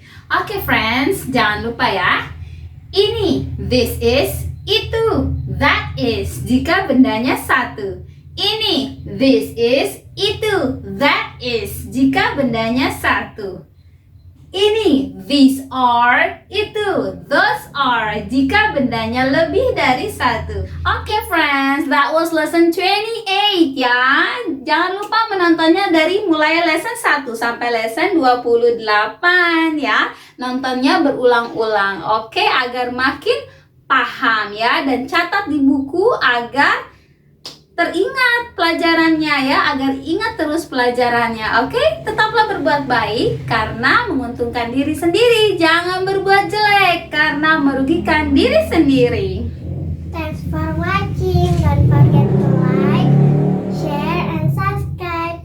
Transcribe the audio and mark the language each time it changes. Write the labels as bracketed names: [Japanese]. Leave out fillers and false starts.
[Indonesian] Oke, friends, jangan lupa ya. Ini, this is, itu, that is, jika bendanya satu. Ini, this is, itu, that is, jika bendanya satu. Ini, these are, itu, those are, jika bendanya lebih dari satu. [English] Oke, friends, that was lesson 28, ya. [Indonesian] Jangan lupa menontonnya dari mulai lesson 1 sampai lesson 28, ya. Nontonnya berulang-ulang, oke, agar makin paham, ya. Dan catat di buku agar teringat pelajarannya, ya, agar ingat terus pelajarannya. Oke, tetaplah berbuat baik karena menguntungkan diri sendiri. Jangan berbuat jelek karena merugikan diri sendiri. [English] Thanks for watching. Don't forget to like, share, and subscribe.